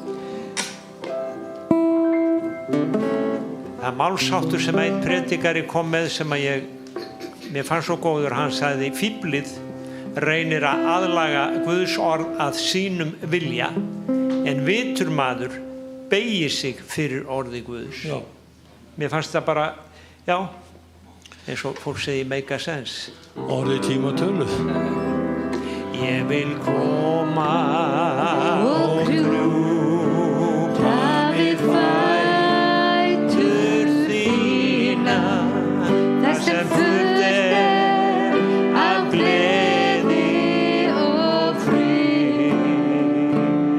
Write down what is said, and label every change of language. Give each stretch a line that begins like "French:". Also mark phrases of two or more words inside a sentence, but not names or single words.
Icelandic: Það málsháttur sem einn predikari kom með sem að mér fannst svo góður, hann sagði fíflið reynir að aðlaga Guðs orð að sínum vilja en vitur maður beygir sig fyrir orði Guðs. Já. Mér fannst það bara, já, eins og fólk segir
English: make a sense.
Icelandic: Orði tíma töluð. Ég vil koma og krjúpa við fætur þína þar sem fullt er af gleði og frið.